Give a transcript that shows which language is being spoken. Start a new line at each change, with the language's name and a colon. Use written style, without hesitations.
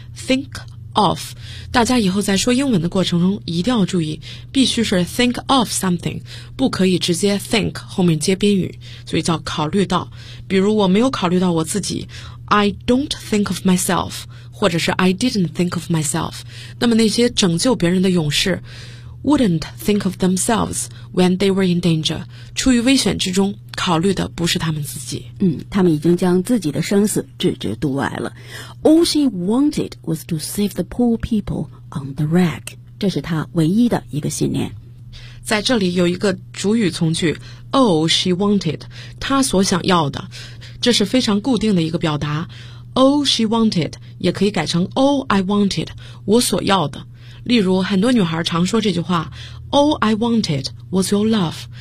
Chinese: Think of, 大家以后在说英文的过程中一定要注意必须是 think of something, 不可以直接 think 后面接宾语所以叫考虑到比如我没有考虑到我自己 I don't think of myself, 或者是 I didn't think of myself, 那么那些拯救别人的勇士 wouldn't think of themselves when they were in danger, 出于危险之中考虑的不是他们自己。嗯，他们已经将自己的生死置之度外了。
English: All she wanted was to save the poor people on the wreck.
Chinese: 这是她唯一的一个信念。在这里有一个主语从句 All she wanted, 她所想要的。这是非常固定的一个表达。 All she wanted, 也可以改成 All I wanted, 我所要的。例如很多女孩常说这句话 All I wanted was your love.